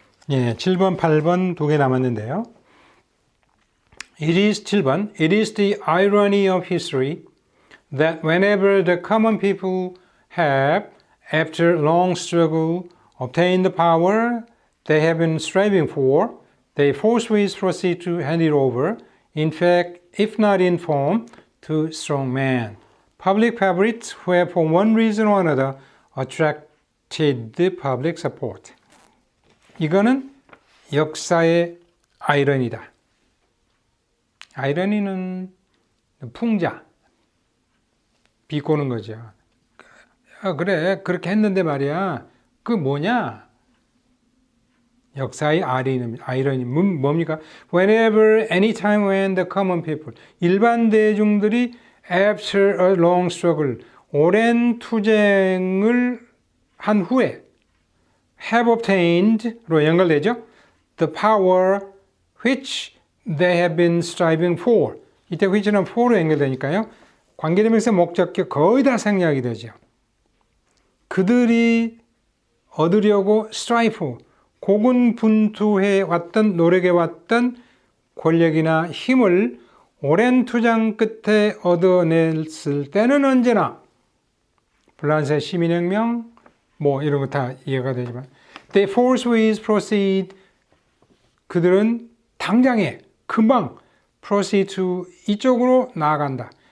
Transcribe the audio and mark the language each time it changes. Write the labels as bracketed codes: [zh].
[ko] 예, 7번, 8번 두 개 남았는데요. 7번. [en] It is the irony of history that whenever the common people have after long struggle, obtain the power they have been striving for, they forthwith proceed to hand it over, in fact, if not in form, to strong men. Public favorites who have for one reason or another attracted the public support. [ko] 이거는 역사의 아이러니다. 아이러니는 풍자, 비꼬는 거죠. 그래, 그렇게 했는데 말이야. 그 뭐냐? 역사의 아이러니 뭡니까? [en] Whenever, anytime when the common people, [ko] 일반 대중들이 [en] after a long struggle, [ko] 오랜 투쟁을 한 후에 [en] have obtained [ko] 로 연결되죠. [en] The power which they have been striving for. [ko] 이때 which는 for로 연결되니까요. 관계대명사 목적격 거의 다 생략이 되죠. 그들이 얻으려고 strive, 고군분투해 왔던, 노력해 왔던 권력이나 힘을 오랜 투쟁 끝에 얻어냈을 때는 언제나 프랑스의 시민혁명 뭐 이런 거 다 이해가 되지만 [en] they forthwith proceed [ko] 그들은 당장에 금방 [en] proceed to [ko] 이쪽으로 나아간다.